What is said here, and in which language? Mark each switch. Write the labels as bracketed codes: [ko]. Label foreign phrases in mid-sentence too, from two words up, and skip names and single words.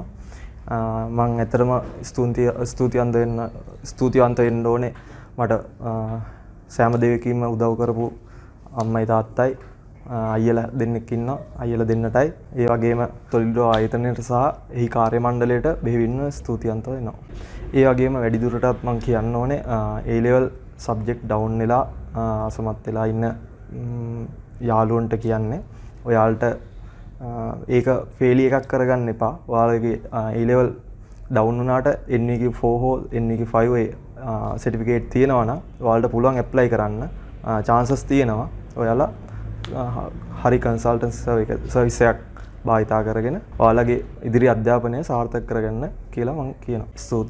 [si] මම ඇත්තටම ස්තුතිවන්ත වෙන්න ඕනේ මට සෑම දෙයකින්ම උදව් කරපු අම්මයි තාත්තයි අයියලා දෙන්නෙක් ඉන්නවා. අයියලා දෙන්නටයි ඒ වගේම Solid Road ආයතනයට සහ එහි කාර්ය මණ්ඩලයට බෙහෙවින්ම ස්තුතිවන්ත වෙනවා. ඒ වගේම වැඩිදුරටත් මම කියන්න ඕනේ [en] A level subject down [si] වෙලා අසමත් වෙලා ඉන්න යාළුවන්ට කියන්නේ ඔයාලට ඒක ෆේලි එකක් කරගන්න එපා. ඔයාලගේ [en] A level down [si] වුණාට NEQ 4 හෝ [en] NEQ 5 certificate [si] තියෙනවා නම් ඔයාලට පුළුවන් apply කරන්න chances තියෙනවා. ඔයාලා හරි [en] consultancy service [si] එකක් භාවිතා කරගෙන ඔයාලගේ ඉදිරි අධ්‍යාපනය සාර්ථක කරගන්න කියලා මම කියනවා. ස්තුතියි.